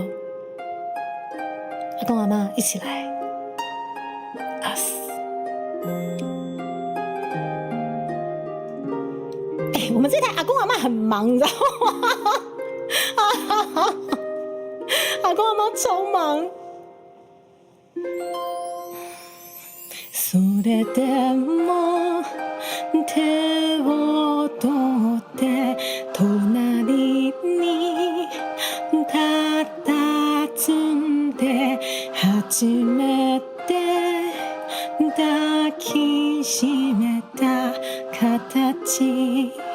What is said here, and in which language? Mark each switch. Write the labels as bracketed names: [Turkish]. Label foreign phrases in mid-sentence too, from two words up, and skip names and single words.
[Chinese] 阿公阿妈一起来。啊死！我们这台阿公阿嬷很忙，你知道吗？阿公阿嬷超忙。 [Japanese] それでも手を取って隣に佇んで初めて抱きしめた形